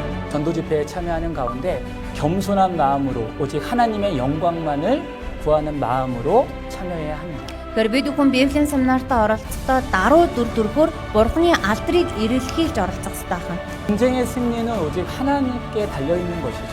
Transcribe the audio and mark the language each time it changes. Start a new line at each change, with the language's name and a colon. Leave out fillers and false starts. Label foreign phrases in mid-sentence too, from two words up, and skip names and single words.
Korean: 전도 집회에 참여하는 가운데 겸손한 마음으로 오직 하나님의 영광만을 구하는 마음으로 참여해야 합니다.
Mongolian: Тэгэхээр бид бүхэн Библийн семинартаа оролцохдоо даруй дүр төрхөөр Бурхны алдрыг эрэлхийлж оролцох ёстой байна.
Korean: 전쟁의 승리는 오직 하나님께 달려 있는 것이죠.